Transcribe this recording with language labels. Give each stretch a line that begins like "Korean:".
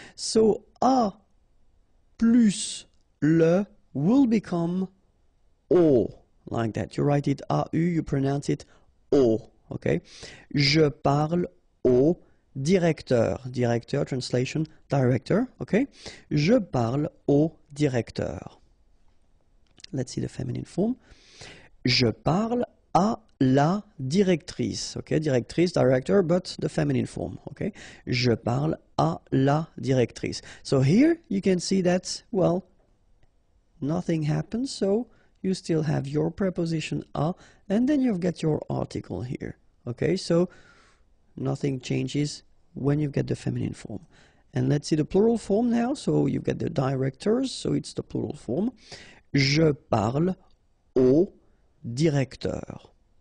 English: So a plus le will become o, like that. You write it AU, you pronounce it o, okay?
French: Je parle au directeur. Directeur,
English: translation, director,
French: okay? Je parle au directeur.
English: Let's see the feminine form.
French: Je parle à la directrice, okay?
English: Directrice, director, but the feminine form, okay?
French: Je parle à la directrice.
English: So here you can see that, well, nothing happens, so you still have your preposition à, and then you've got your article here, okay? So nothing changes when you get the feminine form. And let's see the plural form now. So you've got the directors, so it's the plural form.
French: Je parle au directeur.